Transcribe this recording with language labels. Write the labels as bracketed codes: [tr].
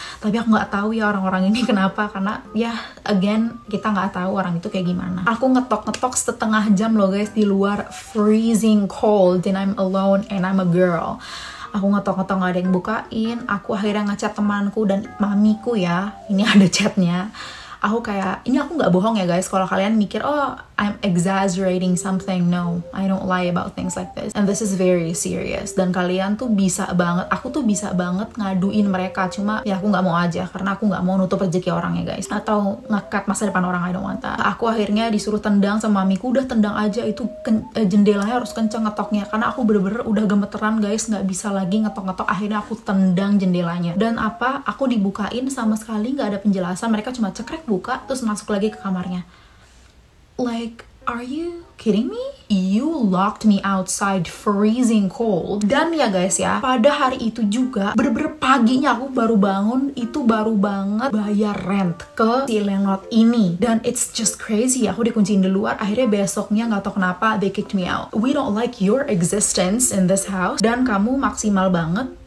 [id] Tapi aku nggak tahu ya orang-orang ini kenapa, karena ya again kita nggak tahu orang itu kayak gimana. Aku ngetok-ngetok setengah jam loh guys di luar, [en] freezing cold, and I'm alone and I'm a girl. [id] Aku ngetok-ngetok gak ada yang bukain. Aku akhirnya ngechat temanku dan mamiku ya. Ini ada chatnya. Aku kayak, ini aku nggak bohong ya guys. Kalau kalian mikir, [en] oh I'm exaggerating something, no, I don't lie about things like this. And this is very serious. [id] Dan kalian tuh bisa banget, aku tuh bisa banget ngaduin mereka. Cuma ya aku nggak mau aja, karena aku nggak mau nutup rezeki orang ya guys. Atau ngekat masa depan orang, [en] I don't want that. [id] Aku akhirnya disuruh tendang sama mamiku, udah tendang aja itu jendelanya harus kenceng ngetoknya. Karena aku bener-bener udah gemeteran guys, nggak bisa lagi ngetok-ngetok. Akhirnya aku tendang jendelanya. Dan aku dibukain sama sekali nggak ada penjelasan. Mereka cuma cekrek buka, terus masuk lagi ke kamarnya. [en] Like, are you kidding me? You locked me outside freezing cold. [id] Dan ya guys ya, pada hari itu juga, bener-bener paginya aku baru bangun, itu baru banget bayar rent ke si landlord ini. [en] Dan it's just crazy, [id] aku dikunciin di luar, akhirnya besoknya gak tau kenapa, [en] they kicked me out. We don't like your existence in this house, [id] dan kamu maksimal banget